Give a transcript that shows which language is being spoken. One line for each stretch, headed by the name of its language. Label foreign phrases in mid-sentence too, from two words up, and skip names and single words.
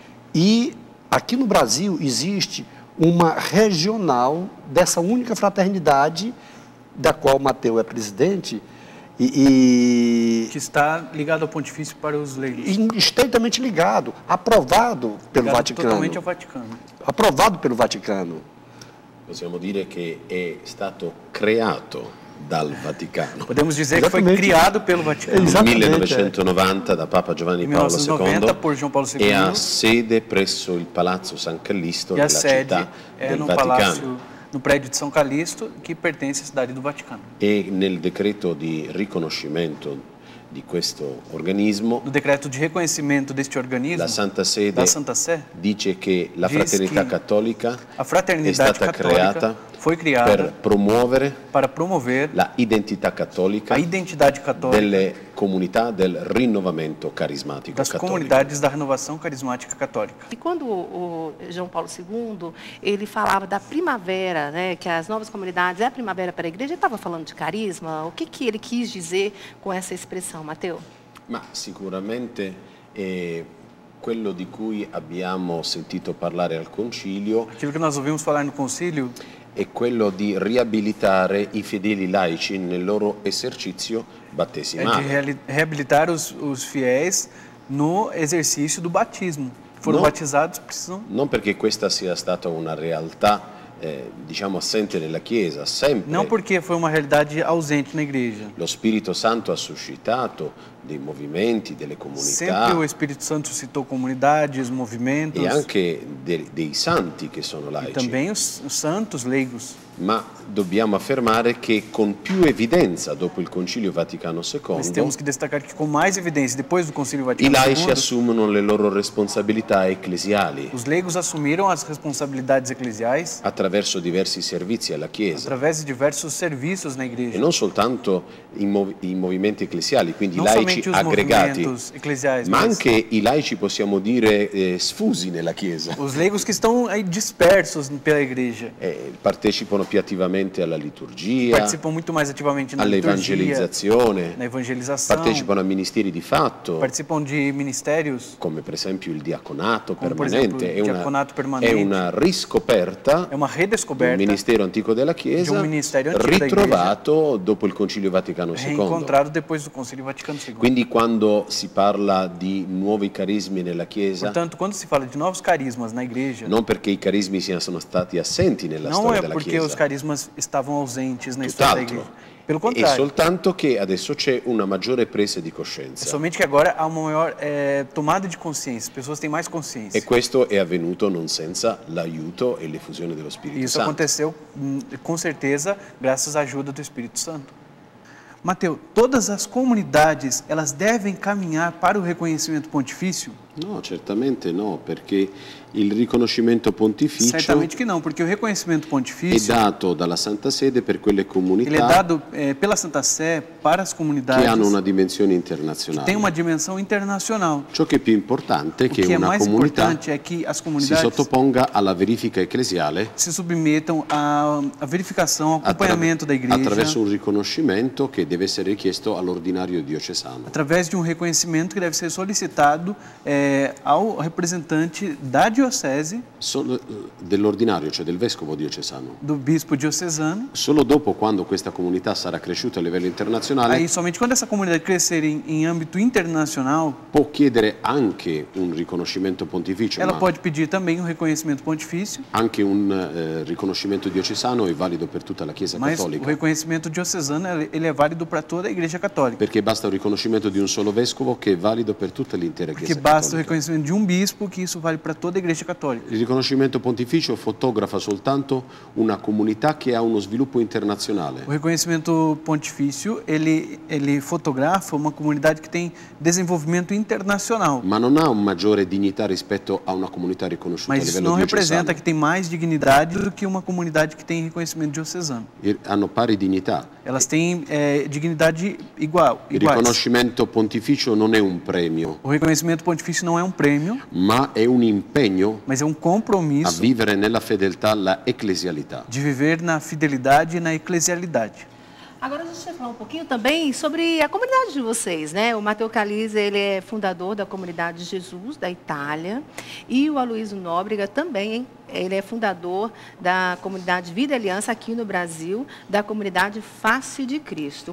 Portuguese: E aqui no Brasil existe uma regional dessa única fraternidade, da qual Mateus é presidente, que está ligado ao pontifício para os leigos. Estreitamente ligado, aprovado pelo Vaticano. Totalmente ao Vaticano. Aprovado pelo Vaticano.
Italian: Possiamo dire che è stato creato dal Vaticano.
Portuguese: Podemos dizer que foi criado pelo Vaticano.
Italian: Nel 1990 da Papa Giovanni Paolo II
Portuguese: por João Paulo II,
Italian: e ha sede presso il Palazzo San Callisto
Portuguese: e a
Italian: nella sede città del
Portuguese: no Vaticano. Palácio, no prédio de São Calixto, que pertence à cidade do Vaticano.
Italian: E nel decreto di riconoscimento di questo organismo,
Portuguese: No decreto de reconhecimento deste organismo,
Italian: la Santa Sede
Portuguese: da Santa Sé,
Italian: dice che la
Portuguese: diz
Italian: fraternità
Portuguese: que
Italian: cattolica
Portuguese: a
Italian: è
Portuguese: fraternidade
Italian: stata
Portuguese: católica
Italian: creata
Portuguese: foi criada
Italian: per promuovere
Portuguese: para promover
Italian: la identità cattolica
Portuguese: a identidade católica
Italian: delle comunità del rinnovamento carismatico
Portuguese: das
Italian: cattolico.
Portuguese: comunidades da renovação carismática católica. E quando o João Paulo II, ele falava da primavera, né, que as novas comunidades é a primavera para a igreja, ele estava falando de carisma? O que ele quis dizer com essa expressão, Mateus?
Italian: Ma sicuramente quello di cui abbiamo sentito parlare al concilio
Portuguese: Aquilo que nós ouvimos falar no concílio
Italian: è quello di riabilitare i fedeli laici nel loro esercizio
Portuguese: é
Italian: battesimale.
Portuguese: de reabilitar os fiéis no exercício do batismo. foram batizados precisam...
Italian: Non perché questa sia stata una realtà, diciamo, assente nella Chiesa, sempre.
Portuguese: Não porque foi uma realidade ausente na igreja.
Italian: Lo Spirito Santo ha suscitato dei movimenti, delle comunità.
Portuguese: Sempre o Espírito Santo suscitou comunidades, movimentos.
Italian: E anche dei santi che sono
Portuguese: E
Italian: laici.
Portuguese: também os santos leigos.
Italian: Ma dobbiamo affermare che con più evidenza dopo il Concilio Vaticano
Portuguese: Mas II temos que destacar que com mais evidência, depois do Concílio
Italian: i
Portuguese: Vaticano
Italian: laici
Portuguese: II,
Italian: assumono le loro responsabilità ecclesiali
Portuguese: os leigos assumiram as responsabilidades eclesiais
Italian: attraverso diversi servizi alla Chiesa
Portuguese: através de diversos serviços na
Italian: e
Portuguese: igreja.
Italian: non soltanto i movimenti ecclesiali, quindi i
Portuguese: Não
Italian: laici
Portuguese: somente os
Italian: aggregati,
Portuguese: movimentos eclesiais,
Italian: ma
Portuguese: mas
Italian: anche i laici, possiamo dire, sfusi nella Chiesa.
Portuguese: os leigos que estão aí dispersos pela igreja.
Italian: Partecipano più attivamente alla liturgia,
Portuguese: Participam muito mais ativamente na liturgia,
Italian: all'evangelizzazione,
Portuguese: na evangelização,
Italian: partecipano a ministeri di fatto,
Portuguese: participam de ministérios,
Italian: come per esempio il diaconato Come per permanente. esempio il diaconato permanente. È una riscoperta
Portuguese: é uma
Italian: di un
Portuguese: redescoberta,
Italian: ministero antico della Chiesa, ministero antico da ritrovato dopo il Concilio Vaticano II.
Portuguese: reencontrado depois do Concílio Vaticano II.
Italian: Quindi quando si parla di nuovi carismi nella Chiesa,
Portuguese: Portanto, quando se fala de novos carismas na igreja,
Italian: non perché i carismi sono stati assenti nella
Portuguese: não
Italian: storia
Portuguese: é
Italian: della
Portuguese: porque
Italian: Chiesa,
Portuguese: os carismas estavam ausentes na história da
Italian: tutt'altro.
Portuguese: igreja. Pelo
Italian: È
Portuguese: contrário,
Italian: soltanto che adesso c'è una maggiore presa di
Portuguese: é
Italian: coscienza.
Portuguese: somente que agora há uma maior tomada de consciência, as pessoas têm mais consciência.
Italian: E questo è avvenuto non senza l'aiuto e l'effusione dello
Portuguese: E
Italian: Spirito
Portuguese: isso
Italian: Santo.
Portuguese: aconteceu com certeza graças à ajuda do Espírito Santo. Mateus, todas as comunidades, elas devem caminhar para o reconhecimento pontifício?
Italian: No, certamente no, perché il riconoscimento pontificio
Portuguese: Certamente que não, porque o reconhecimento
Italian: è
Portuguese: pontifício
Italian: dato dalla Santa Sede per quelle
Portuguese: ele é
Italian: comunità
Portuguese: dado pela Santa Sé para as
Italian: che
Portuguese: comunidades
Italian: hanno una dimensione
Portuguese: que têm
Italian: internazionale.
Portuguese: uma dimensão internacional.
Italian: Ciò che è più importante è
Portuguese: O
Italian: che
Portuguese: que é
Italian: una
Portuguese: mais
Italian: comunità
Portuguese: importante é que as
Italian: si
Portuguese: comunidades
Italian: sottoponga alla verifica ecclesiale
Portuguese: se submetam à verificação, ao acompanhamento da igreja,
Italian: attraverso un riconoscimento che deve essere richiesto all'ordinario diocesano.
Portuguese: através de um reconhecimento que deve ser solicitado ao representante da diocese,
Italian: Dell'ordinario, cioè del vescovo diocesano.
Portuguese: do bispo diocesano.
Italian: Solo dopo, quando questa comunità sarà cresciuta a livello internazionale,
Portuguese: Aí, somente quando essa comunidade crescer em âmbito internacional,
Italian: può chiedere anche un riconoscimento pontificio,
Portuguese: ela
Italian: ma
Portuguese: pode pedir também um reconhecimento pontifício,
Italian: anche un riconoscimento diocesano è valido per tutta la Chiesa
Portuguese: mas o
Italian: cattolica.
Portuguese: reconhecimento diocesano ele é válido para toda a igreja católica.
Italian: Perché basta un riconoscimento di un solo vescovo che è valido per tutta l'intera
Portuguese: Porque
Italian: Chiesa
Portuguese: basta o
Italian: cattolica.
Portuguese: reconhecimento de um bispo, que isso vale para toda a igreja católica.
Italian: Il riconoscimento pontificio fotografa soltanto una comunità che ha uno sviluppo internazionale.
Portuguese: O reconhecimento pontifício, ele fotografa uma comunidade que tem desenvolvimento internacional.
Italian: Ma non ha una maggiore dignità rispetto a una comunità riconosciuta
Portuguese: Mas
Italian: a
Portuguese: isso
Italian: livello
Portuguese: não
Italian: diocesano.
Portuguese: representa que tem mais dignidade do que uma comunidade que tem reconhecimento diocesano.
Italian: Hanno pari dignità.
Portuguese: Elas têm dignidade
Italian: Il
Portuguese: iguais.
Italian: riconoscimento pontificio non è un premio,
Portuguese: O reconhecimento pontifício não é um prêmio,
Italian: ma è un impegno
Portuguese: mas é um
Italian: a
Portuguese: compromisso
Italian: vivere nella fedeltà la ecclesialità.
Portuguese: de viver na fidelidade e na eclesialidade. Agora a gente vai falar um pouquinho também sobre a comunidade de vocês, né? O Matteo Calizia, ele é fundador da Comunidade de Jesus da Itália, e o Aloysio Nóbrega também, ele é fundador da Comunidade Vida e Aliança aqui no Brasil, da Comunidade Face de Cristo.